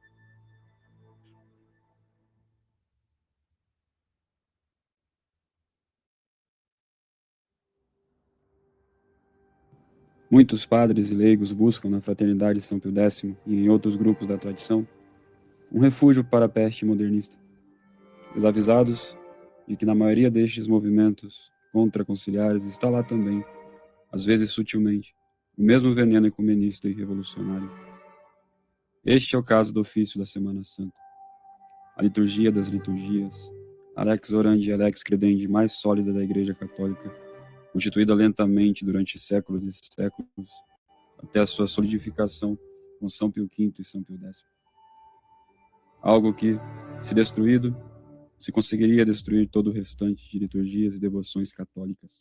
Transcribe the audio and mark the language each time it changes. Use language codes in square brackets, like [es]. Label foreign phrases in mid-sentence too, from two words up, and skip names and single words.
[pt] Muitos padres e leigos buscam na Fraternidade de São Pio X e em outros grupos da tradição um refúgio para a peste modernista, desavisados de que na maioria destes movimentos contra-conciliares está lá também, às vezes sutilmente, o mesmo veneno ecumenista e revolucionário. Este é o caso do ofício da Semana Santa. A liturgia das liturgias, a [la] lex orandi [pt] e a [la] lex credendi [pt] mais sólida da Igreja Católica, constituída lentamente durante séculos e séculos, até a sua solidificação com São Pio V e São Pio X. Algo que, se destruído, se conseguiria destruir todo o restante de liturgias e devoções católicas.